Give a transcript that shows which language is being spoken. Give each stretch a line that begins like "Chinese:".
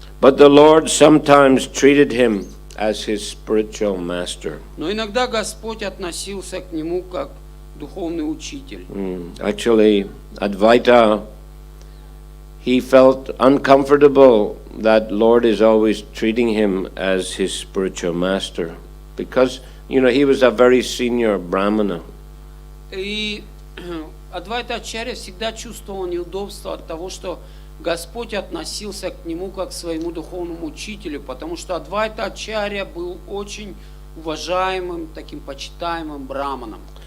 English: But the Lord sometimes treated him as his spiritual master.
Russian: Но иногда Господь относился к нему как духовный учитель.
English: Actually, Advaita, he felt uncomfortable that Lord is always treating him as his spiritual master, because he was a very senior Brahmana.
Russian: И Адвайта Ачарья всегда чувствовал неудобство от того, что Господь относился к нему как к своему духовному учителю, потому что Адвайта Ачарья был очень уважаемым, таким почитаемым браманом.